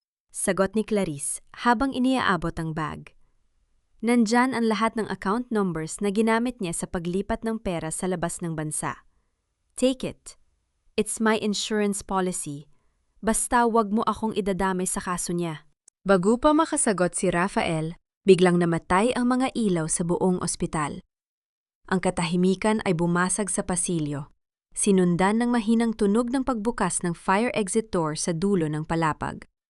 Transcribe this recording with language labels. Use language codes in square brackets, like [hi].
[tl] Sagot ni Clarice habang iniaabot ang bag. Nandyan ang lahat ng account numbers na ginamit niya sa paglipat ng pera sa labas ng bansa. [en] "Take it. It's my insurance policy. [tl] Basta wag mo akong idadamay sa kaso niya." Bago pa makasagot si Rafael, biglang namatay ang mga ilaw sa buong ospital. Ang katahimikan ay bumasag sa pasilyo, sinundan ng mahinang tunog ng pagbukas ng fire exit door sa dulo ng palapag.